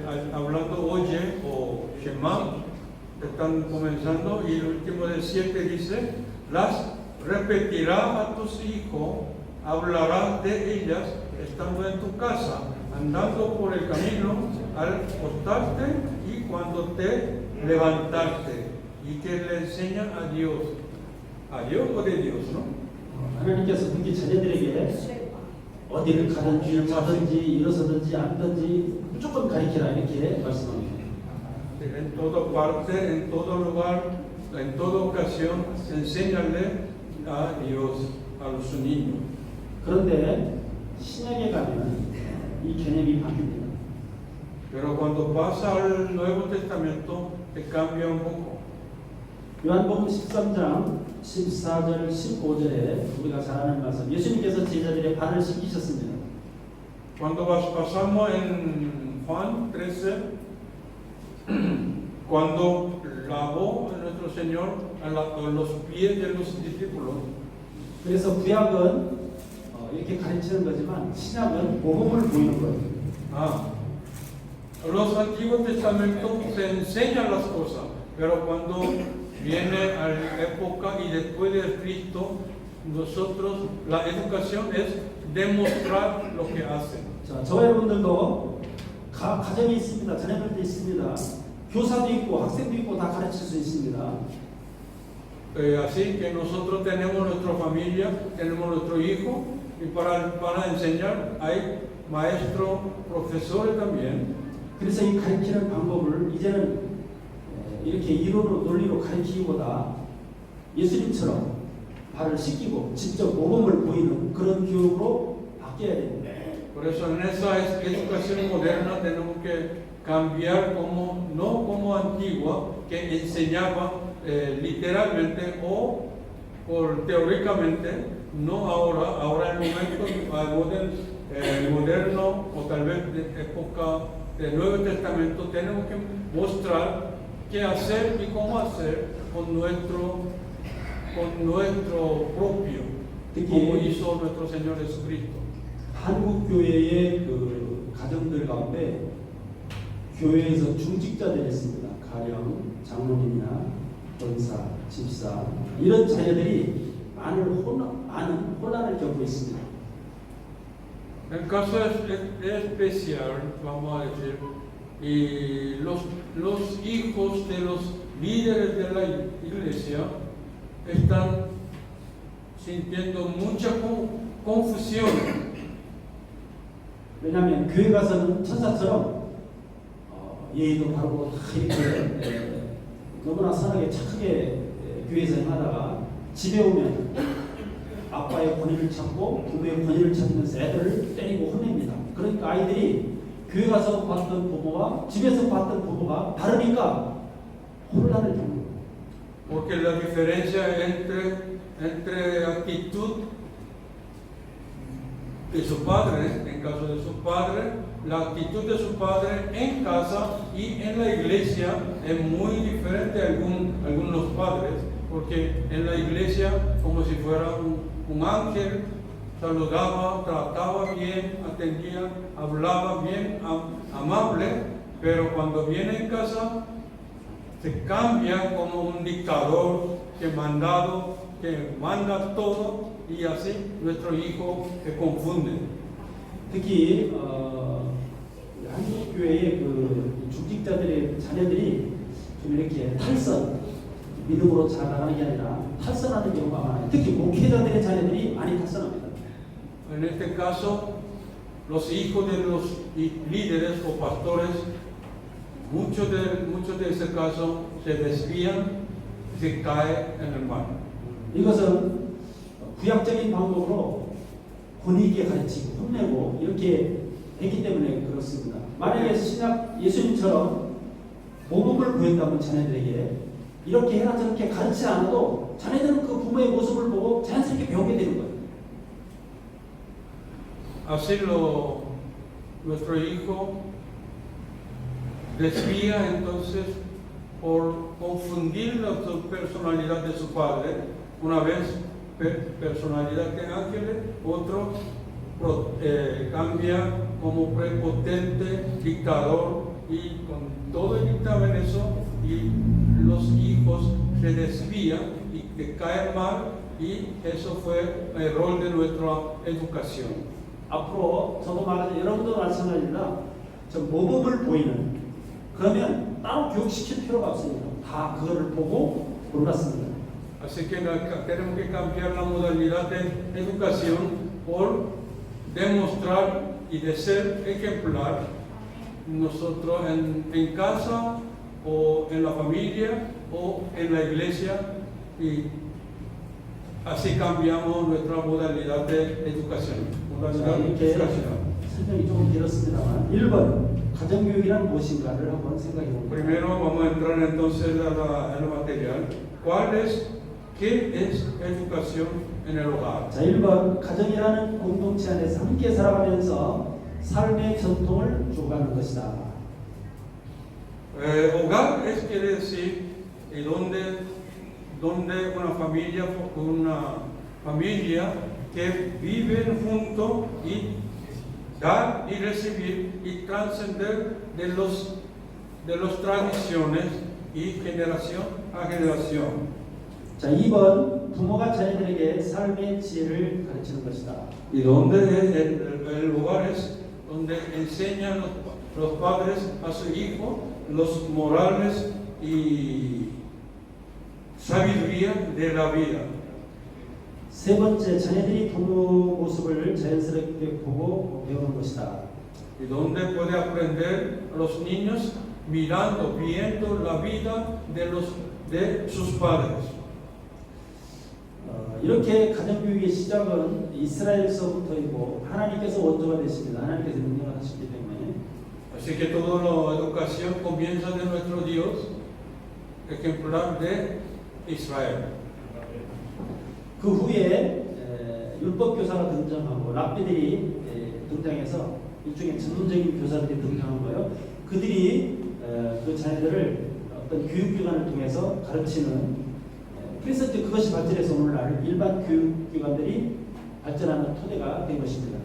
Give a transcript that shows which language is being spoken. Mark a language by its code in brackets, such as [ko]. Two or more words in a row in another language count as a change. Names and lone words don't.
[es] Hablando oye o Shema, están comenzando, y el último del 7 dice: las repetirás a tus hijos, hablarás de ellas estando en tu casa, andando por el camino, al acostarte y cuando te levantaste y que le enseñan a Dios o de Dios, ¿no? [ko] 하나님께서 특히 자녀들에게 어디를 가든지 자든지 일어서든지 앉든지 무조건 가르치라 이렇게 말씀합니다. [es] En toda parte, en todo lugar, en toda ocasión, enséñale a Dios, a los niños. [ko] 그런데 신약에 가면 이 개념이 바뀝니다. [es] Pero cuando pasa al Nuevo Testamento, te cambia un poco. [ko] 요한복음 13장 14절 15절에 우리가 잘 아는 말씀 예수님께서 제자들의 발을 씻기셨습니다. [es] Cuando pasamos en Juan 13, cuando lavó a nuestro Señor a los pies de los discípulos. [ko] 그래서 구약은 이렇게 가르치는 거지만 신약은 모범을 보이는 거예요. [es] Los Antiguos Testamentos se enseñan las cosas, pero cuando viene a la época y después de Cristo, nosotros, la educación es demostrar lo que hacen. [ko] 자, 저와 여러분들도 가정이 있습니다. 자녀들도 있습니다. 교사도 있고 학생도 있고 다 가르칠 수 있습니다. [es] Así que nosotros tenemos nuestra familia, tenemos nuestro hijo, y para enseñar hay maestros, profesores también. [ko] 그래서 이 가르치는 방법을 이제는 이렇게 이론으로 논리로 가르치기보다 예수님처럼 발을 씻기고 직접 모범을 보이는 그런 교육으로 바뀌어야 됩니다. [es] Por eso en esa educación moderna tenemos que cambiar no como antigua, que enseñaba literalmente o teóricamente, no ahora el momento moderno o tal vez de época del Nuevo Testamento, tenemos que mostrar qué hacer y cómo hacer con nuestro propio, como hizo nuestro Señor Jesucristo. [ko] 한국 교회의 그 가정들 가운데 교회에서 중직자들이 있습니다. 가령 장로님이나 권사, 집사 이런 자녀들이 많은 혼란을 겪고 있습니다. [es] El caso es especial, vamos a decir, y los hijos de los líderes de la iglesia están sintiendo mucha confusión. [ko] 왜냐하면 교회 가서는 천사처럼 예의도 바르고 다 이렇게 너무나 선하게 착하게 교회에서 행하다가 집에 오면 아빠의 권위를 찾고 부모의 권위를 찾으면서 애들을 때리고 혼냅니다. 그러니까 아이들이 교회 가서 봤던 부모와 집에서 봤던 부모가 다르니까 혼란을 겪는 거예요. [es] Porque la diferencia entre actitud de su padre, en caso de su padre, la actitud de su padre en casa y en la iglesia es muy diferente a algunos padres, porque en la iglesia como si fuera un ángel, saludaba, trataba bien, atendía, hablaba bien, amable, pero cuando viene en casa se cambia como un dictador que manda todo, y así nuestro hijo se confunde. [ko] 특히 한국 교회의 그 중직자들의 자녀들이 좀 이렇게 탈선 믿음으로 잘 나가는 게 아니라 탈선하는 경우가 많아요. 특히 목회자들의 자녀들이 많이 탈선합니다. [es] En este caso, los hijos de los líderes o pastores, muchos de ese caso se desvían, se caen en el mal. [ko] 이것은 구약적인 방법으로 권위 있게 가르치고 혼내고 이렇게 했기 때문에 그렇습니다. 만약에 신약 예수님처럼 모범을 보였다면 자녀들에게 이렇게 해라 저렇게 가르치지 않아도 자녀들은 그 부모의 모습을 보고 자연스럽게 배우게 되는 거예요. [es] Así nuestro hijo desvía entonces por confundir la personalidad de su padre, una vez personalidad de ángeles, otro cambia como prepotente, dictador, y con todo el dictamen eso, y los hijos se desvían y que caen mal, y eso fue el error de nuestra educación. [ko] 앞으로 저도 말하자 여러분도 마찬가지입니다. 저 모범을 보이는 그러면 따로 교육시킬 필요가 없습니다. 다 그거를 보고 골랐습니다. [es] Así que tenemos que cambiar la modalidad de educación por demostrar y de ser ejemplar nosotros en casa o en la familia o en la iglesia, y así cambiamos nuestra modalidad de educación. [ko] 자, 이렇게 설명이 조금 길었습니다만 1번 가정교육이란 무엇인가를 한번 생각해 봅니다. [es] Primero vamos a entrar entonces a lo material. ¿Qué es educación en el hogar? [ko] 자, 1번 가정이라는 공동체 안에서 함께 살아가면서 삶의 전통을 주고가는 것이다. [es] Hogar quiere decir donde una familia que viven juntos y dar y recibir y trascender de los tradiciones y generación a generación. [ko] 자, 2번 부모가 자녀들에게 삶의 지혜를 가르치는 것이다. [es] Y donde el hogar es donde enseñan los padres a su hijo los morales y sabiduría de la vida. [ko] 세 번째, 자녀들이 부모 모습을 자연스럽게 보고 배우는 것이다. [es] Y donde puede aprender a los niños viendo la vida de sus padres. [ko] 이렇게 가정교육의 시작은 이스라엘서부터이고 하나님께서 원조가 되십니다. 하나님께서 명령을 하시기 때문에. [es] Así que toda la educación comienza de nuestro Dios, ejemplar de Israel. [ko] 그 후에 율법 교사가 등장하고 랍비들이 등장해서 일종의 전문적인 교사들이 등장한 거예요. 그들이 그 자녀들을 어떤 교육기관을 통해서 가르치는, 그래서 이제 그것이 발전해서 오늘날 일반 교육기관들이 발전하는 토대가 된 것입니다.